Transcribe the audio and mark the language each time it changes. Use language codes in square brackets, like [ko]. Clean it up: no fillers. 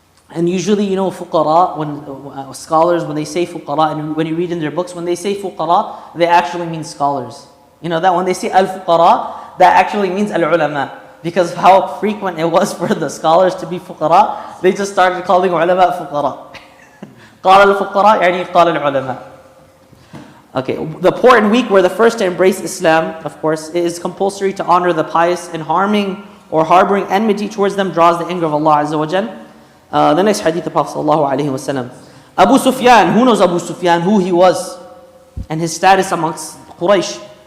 [en] And usually, fuqara, when scholars, when they say fuqara, and when you read in their books, when they say fuqara, they actually mean scholars. That when they say al-fuqara, that actually means al-ulama. Because of how frequent it was for the scholars to be fuqara, they just started calling ulama fuqara. [ar] قال الفقراء يعني قال العلماء. [en] Okay, the poor and weak were the first to embrace Islam, of course. It is compulsory to honor the pious, and harming or harboring enmity towards them draws the anger of Allah Azza wa Jal. The next hadith, the Prophet sallallahu alaihi wasallam. Abu Sufyan, who knows Abu Sufyan, who he was, and his status amongst Quraysh.